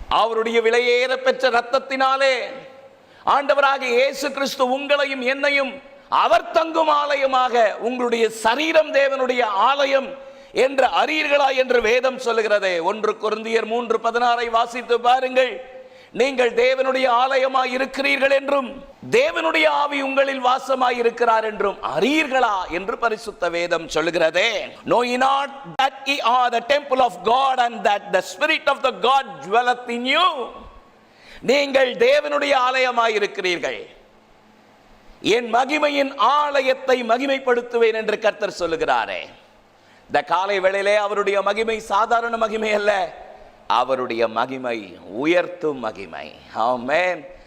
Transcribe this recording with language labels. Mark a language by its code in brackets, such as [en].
[ta] அவருடைய விலையேற பெற்ற இரத்தத்தினாலே ஆண்டவராகிய இயேசு கிறிஸ்து உங்களையும் என்னையும் அவர் தங்கும் ஆலயமாக, உங்களுடைய சரீரம் தேவனுடைய ஆலயம் என்று அறியீர்களா என்று வேதம் சொல்லுகிறதே. 1 கொரிந்தியர் 3:16 வாசித்து பாருங்கள். நீங்கள் தேவனுடைய ஆலயமாய் இருக்கிறீர்கள் என்றும் தேவனுடைய ஆவி உங்களில் வாசமாய் இருக்கிறார் என்றும் அறியீர்களா என்று பரிசுத்த வேதம் சொல்லுகிறதே. [en] Know ye not that ye are the temple of God and that the spirit of the God dwelleth in you? [ta] நீங்கள் தேவனுடைய ஆலயமாய் இருக்கிறீர்கள். என் மகிமையின் ஆலயத்தை மகிமைப்படுத்துவேன் என்று கர்த்தர் சொல்லுகிறாரே. இந்த காலை வேளையிலே அவருடைய மகிமை சாதாரண மகிமை அல்ல, அவருடைய மகிமை உயர்த்தும் மகிமை. ஆமென்.